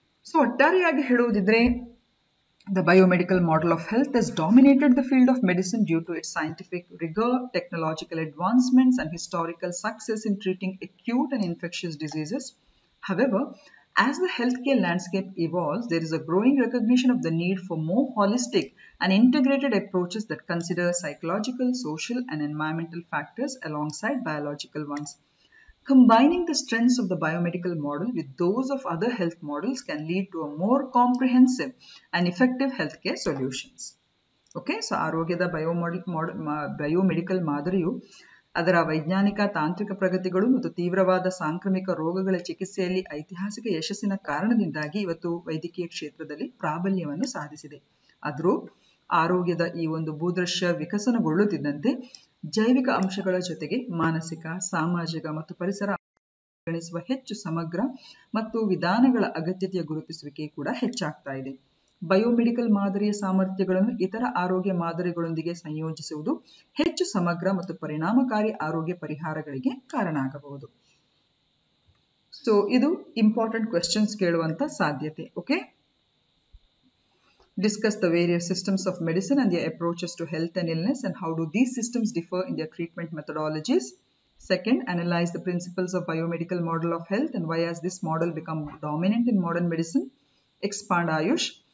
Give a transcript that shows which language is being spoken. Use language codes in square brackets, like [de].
[kn] So ಒಟ್ಟಾರೆಯಾಗಿ ಹೇಳುವುದಿದ್ರೆ, [en] the biomedical model of health has dominated the field of medicine due to its scientific rigor, technological advancements, and historical success in treating acute and infectious diseases. However, as the healthcare landscape evolves, there is a growing recognition of the need for more holistic and integrated approaches that consider psychological, social, and environmental factors alongside biological ones. Combining the strengths of the biomedical model with those of other health models can lead to a more comprehensive and effective healthcare solutions. [kn] Okay, so ಆರೋಗ್ಯದ biomedical ಮಾದರಿಯು ಅದರ ವೈಜ್ಞಾನಿಕ ತಾಂತ್ರಿಕ ಪ್ರಗತಿಗಳು ಮತ್ತು ತೀವ್ರವಾದ ಸಾಂಕ್ರಾಮಿಕ ರೋಗಗಳ ಚಿಕಿತ್ಸೆಯಲ್ಲಿ ಐತಿಹಾಸಿಕ ಯಶಸ್ಸಿನ ಕಾರಣದಿಂದಾಗಿ ಇವತ್ತು ವೈದ್ಯಕೀಯ ಕ್ಷೇತ್ರದಲ್ಲಿ ಪ್ರಾಬಲ್ಯವನ್ನು ಸಾಧಿಸಿದೆ. ಆದರೂ ಆರೋಗ್ಯದ ಈ ಒಂದು ಭೂದೃಶ್ಯ ವಿಕಸನಗೊಳ್ಳುತ್ತಿದ್ದಂತೆ ಜೈವಿಕ ಅಂಶಗಳ ಜೊತೆಗೆ ಮಾನಸಿಕ, ಸಾಮಾಜಿಕ ಮತ್ತು ಪರಿಸರ ಗಣಿಸುವ ಹೆಚ್ಚು ಸಮಗ್ರ ಮತ್ತು ವಿಧಾನಗಳ ಅಗತ್ಯತೆಯ ಗುರುತಿಸುವಿಕೆ ಕೂಡ ಹೆಚ್ಚಾಗ್ತಾ ಇದೆ. ಬಯೋಮೆಡಿಕಲ್ ಮಾದರಿಯ ಸಾಮರ್ಥ್ಯಗಳನ್ನು ಇತರ ಆರೋಗ್ಯ ಮಾದರಿಗಳೊಂದಿಗೆ ಸಂಯೋಜಿಸುವುದು ಹೆಚ್ಚು ಸಮಗ್ರ ಮತ್ತು ಪರಿಣಾಮಕಾರಿ ಆರೋಗ್ಯ ಪರಿಹಾರಗಳಿಗೆ ಕಾರಣ ಆಗಬಹುದು. ಸೊ ಇದು ಇಂಪಾರ್ಟೆಂಟ್ ಕ್ವೆಶ್ಚನ್ಸ್ ಕೇಳುವಂತ ಸಾಧ್ಯತೆ. [en] Okay, discuss the various systems of medicine and their approaches to health and illness, and how do these systems differ in their treatment methodologies. Second, analyze the principles of biomedical model of health and why has this model become dominant in modern medicine. Expand Ayush.